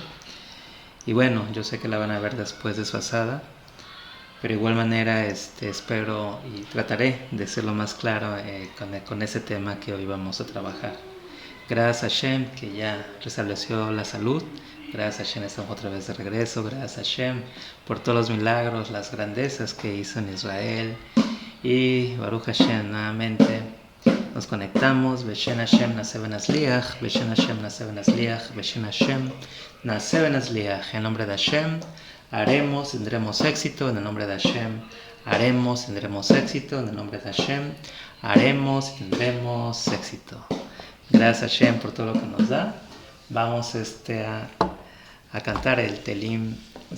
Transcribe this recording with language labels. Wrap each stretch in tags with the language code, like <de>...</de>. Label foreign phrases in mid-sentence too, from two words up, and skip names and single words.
<es>Y bueno, yo sé que la van a ver después desfasada, pero de igual manera espero y trataré de ser lo más claro con ese tema que hoy vamos a trabajar. Gracias a Hashem que ya restableció la salud. Gracias a Hashem estamos otra vez de regreso. Gracias a Hashem por todos los milagros, las grandezas que hizo en Israel. Y</es> <he>ברוך השם</he> <es>nuevamente nos conectamos.</es> <he>בשם השם נעשה ונצליח. בשם השם נעשה ונצליח. בשם השם נעשה ונצליח.</he> <es>En nombre de Hashem haremos, tendremos éxito. En el nombre de Hashem haremos, tendremos éxito. En el nombre de Hashem haremos, tendremos éxito. Gracias a Hashem por todo lo que nos da. Vamos a cantar el Telim 100.</es>